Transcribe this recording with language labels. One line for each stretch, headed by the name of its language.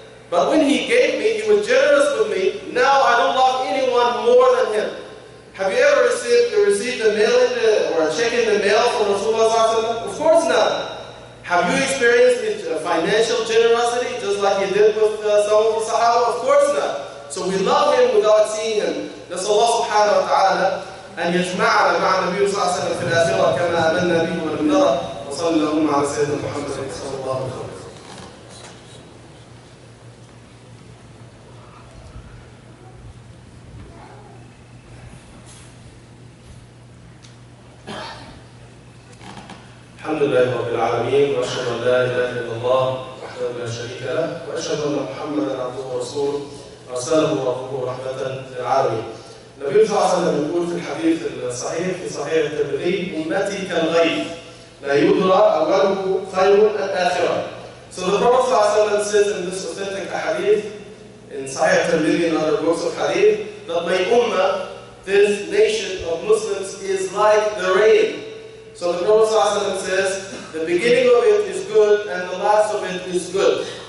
English: But when he gave me, he was generous with me. Now I don't love anyone more than him." Have you ever received a mail or a check in the mail from Rasulullah? Of course not. Have you experienced his financial generosity just like he did with some of the Sahaba? Of course not. So we love him without seeing him. That's Allah subhanahu wa ta'ala
Arabic: أن يجمعنا مع النبي صلى الله عليه وسلم في الآخرة كما آمنا به ولم نره. وصلى اللهم على سيدنا محمد صلى الله عليه وسلم. الحمد لله رب العالمين واشهد ان لا اله الا الله وحده لا شريك له واشهد ان محمدا عبده ورسوله ارسله ربه رحمه للعالمين. النبي صلى الله عليه وسلم يقول في الحديث الصحيح في صحيح الترمذي: امتي كالغيث لا يدرى أوله خير أم آخره.
English: So the Prophet ﷺ says in this authentic hadith, in Sahih Tirmidhi and other books of hadith, that my ummah, this nation of Muslims, is like the rain. So the Prophet ﷺ says, the beginning of it is good and the last of it is good.